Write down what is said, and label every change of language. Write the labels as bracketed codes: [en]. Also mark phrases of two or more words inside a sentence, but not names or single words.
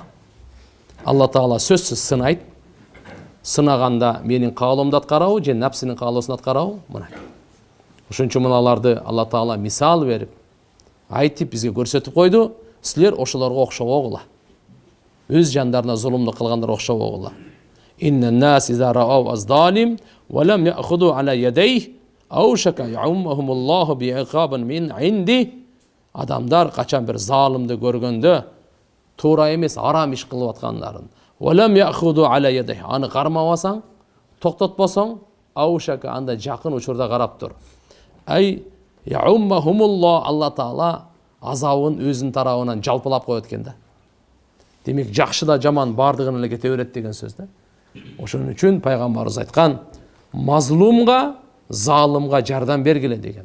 [ky] Алла таала сөзсүз сынайт. Сынаганда менин каалымды аткарабы же напсынын каалоосун аткарабы? Мына. Ошон үчүн мыналарды Алла таала мисал берип, айтып бизге көрсөтүп койду. Силер ошолорго окшобогула. Өз жандарына зулумду кылгандар окшобогула. [ar] إن الناس إذا رأوا الظالم ولم يأخذوا على يديه أوشك يعمهم الله بعقاب من عند. [ky] Адамдар качан бир залымды көргөндө туура эмес арам иш кылып аткандарын, [ar] ولم يأخذوا على يديه, [ky] аны кармабасаң, токтотпосоң, аушака анда жакын учурда карап тур. [ar] أي يعمهم الله, [ky] Алла таала азабын өзүнүн тарабынан жалпылап коет экен да. Демек жакшы да жаман бардыгын эле кете берет деген сөз да. Ошон үчүн пайгамбарыбыз айткан: мазлумга, залымга жардам бергиле деген.